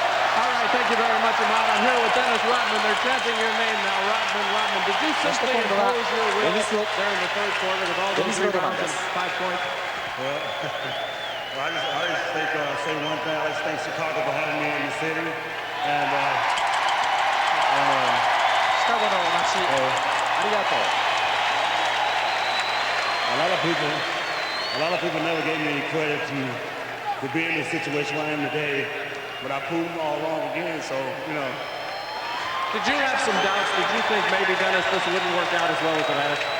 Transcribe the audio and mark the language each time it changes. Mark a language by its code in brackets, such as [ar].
[en] All right, thank you very much, Ahmad. I'm here with Dennis Rodman. They're chanting your name now. Rodman, did you simply impose your will during the third quarter with all those rebounds and 5 points? Well, I just think, say one thing. I just thank Chicago for having me in the city. And [ja] シカゴの街ありがとう。 [en] a lot of people never gave me any credit to be in the situation I am today. But I proved them all wrong again, so, Did you have some doubts? Did you think maybe, Dennis, this wouldn't work out as well as it has?